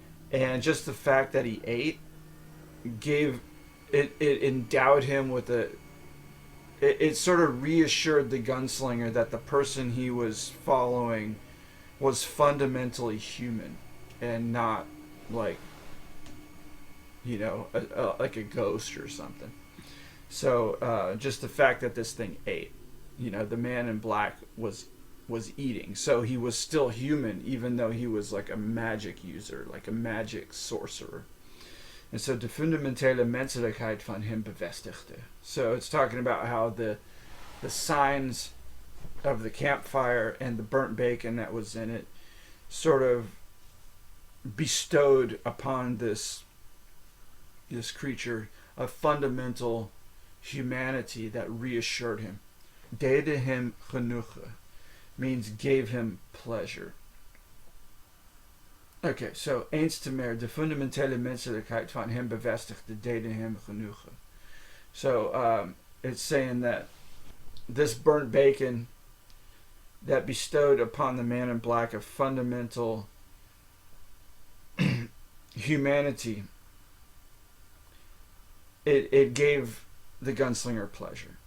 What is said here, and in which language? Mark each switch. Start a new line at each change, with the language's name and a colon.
English: And just the fact that he ate gave it endowed him with it sort of reassured the gunslinger that the person he was following was fundamentally human and not like, you know, like a ghost or something. So just the fact that this thing ate, you know, the man in black was eating, so he was still human even though he was like a magic user, like a magic sorcerer. And so
Dutch: de fundamentele menselijkheid van hem bevestigde.
English: So it's talking about how the signs of the campfire and the burnt bacon that was in it sort of bestowed upon this creature a fundamental humanity that reassured him.
Dutch: Dede hem genoegen
English: means gave him pleasure. Okay, so
Dutch: eens te meer, de fundamentele menselijkheid van hem bevestigde, dede hem genoegen.
English: So it's saying that this burnt bacon that bestowed upon the man in black a fundamental humanity, it gave the gunslinger pleasure.